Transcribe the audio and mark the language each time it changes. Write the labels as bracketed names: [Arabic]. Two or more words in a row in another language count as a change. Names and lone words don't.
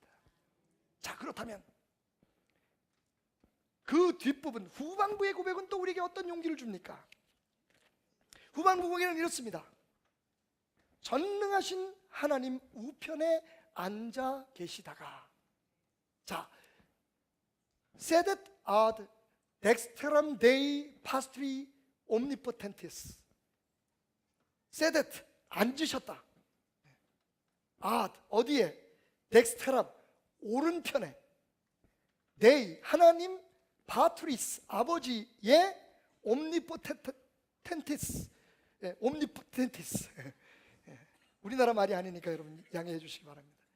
[Korean] 자, 그렇다면 그 뒷부분 후반부의 고백은 또 우리에게 어떤 용기를 줍니까? 후반부 고백은 이렇습니다. 전능하신 하나님 우편에 앉아 계시다가, 자, [Latin] sedet ad dexteram Dei pastri omnipotentis. [Korean] sedet 앉으셨다. ad 어디에? dexteram 오른편에, Dei 하나님, patris 아버지의 [Latin] omnipotentis, omnipotentis. [Korean] 우리나라 말이 아니니까 여러분 양해해 주시기 바랍니다.